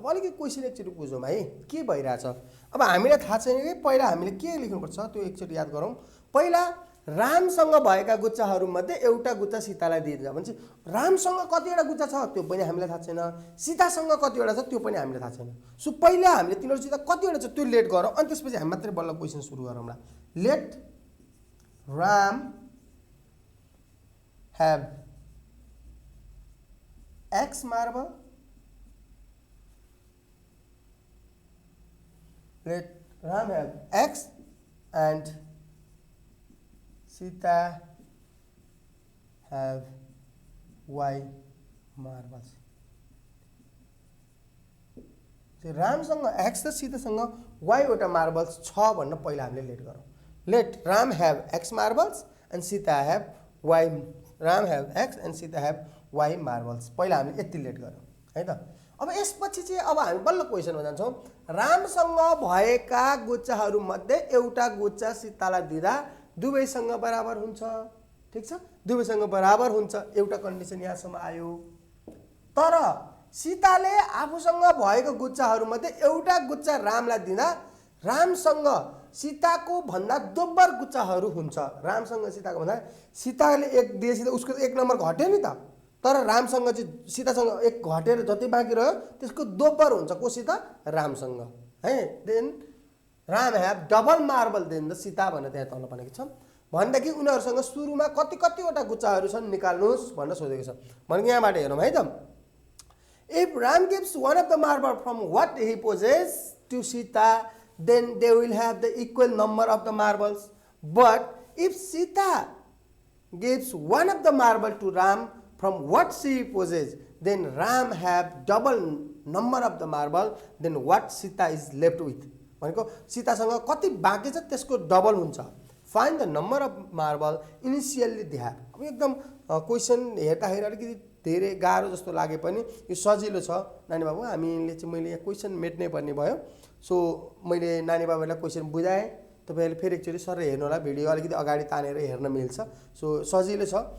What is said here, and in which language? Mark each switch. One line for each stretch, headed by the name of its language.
Nepali: अब अलिकति क्वेशन एकचोटि बुझौँ है के भइराछ। अब हामीलाई थाहा छैन कि पहिला हामीले के लेख्नुपर्छ त्यो एकचोटि याद गरौँ। पहिला रामसँग भएका गुच्छाहरूमध्ये एउटा गुच्छा सीतालाई दिइन्छ भन्छ। रामसँग कतिवटा गुच्छा छ त्यो पनि हामीलाई थाहा छैन, सीतासँग कतिवटा छ त्यो पनि हामीलाई थाहा छैन। सो पहिला हामीले तिनीहरुसित कतिवटा छ त्यो लेट गरौँ अनि त्यसपछि हामी मात्रै बल्ल क्वेशन सुरु गरौँला।
English: Let Ram have X marble. Let Ram have X and Sita have Y marbles.
Nepali: रामसँग X र सीतासँग Y वटा मार्बल्स छ भन्न पहिला हामीले लेट गरौँ।
English: Let Ram have X marbles and Sita have Y. Ram have X and Sita have Y marbles.
Nepali: पहिला हामीले यति लेट गरौँ है त। अब यसपछि चाहिँ अब हामी बल्ल क्वेशनमा जान्छौँ। रामसँग भएका गुच्छाहरूमध्ये एउटा गुच्छा सीतालाई दिँदा दुवैसँग बराबर हुन्छ। ठीक छ, दुवैसँग बराबर हुन्छ एउटा कन्डिसन यहाँसम्म आयो। तर सीताले आफूसँग भएको गुच्छाहरूमध्ये एउटा गुच्छा रामलाई दिँदा रामसँग सीताको भन्दा दोब्बर गुच्छाहरू हुन्छ। रामसँग सीताको भन्दा सीताले एक दिएपछि उसको एक नम्बर घट्यो नि त, तर रामसँग चाहिँ सीतासँग एक घटेर जति बाँकी रह्यो त्यसको दोब्बर हुन्छ कोसित रामसँग है।
English: then Ram have double marble than the Sita
Nepali: भनेर त्यहाँ तल भनेको छ। भनेदेखि उनीहरूसँग सुरुमा कति कतिवटा गुच्छाहरू छन् निकाल्नुहोस् भनेर सोधेको छ। भनेको यहाँबाट हेरौँ है त।
English: If Ram gives one of the marble from what he possesses to Sita then they will have the equal number of the marbles. But if Sita gives one of the marble to Ram from what she possesses, then Ram have double number of the marble than what Sita is left with.
Nepali: भनेको सीतासँग कति बाँकी छ त्यसको double हुन्छ।
English: Find the number of marble initially they have.
Nepali: अब एकदम question हेर्दाखेरि अलिकति धेरै गाह्रो जस्तो लागे पनि यो सजिलो छ नानी बाबु। हामीले चाहिँ मैले यहाँ क्वेसन मेट्नै पर्ने भयो। सो मैले नानी बाबुलाई क्वेसन बुझाएँ, तपाईँहरूले फेरि एकचोटि सर हेर्नु होला, भिडियो अलिकति अगाडि तानेर हेर्न मिल्छ। सो सजिलो छ।